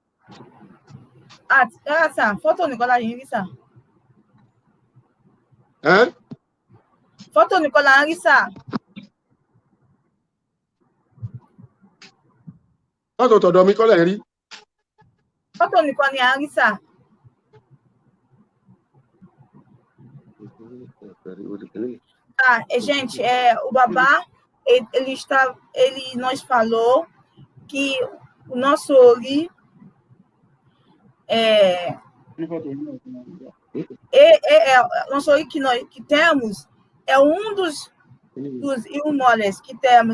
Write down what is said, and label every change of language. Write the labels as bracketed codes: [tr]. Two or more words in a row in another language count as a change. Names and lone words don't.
[yo] Sà, fọ́tò nìkan là ń rí sà. Fọ́tò nìkan là ń rí sà. Fọ́tò tọ̀dọ̀ mi kọ́ lẹ̀ ń rí. Fọ́tò nìkan ni à ń rí sà. [pt] Gente, o Babá, ele nos falou que o nosso Ori nosso Ori que temos é dos irmãos que temos.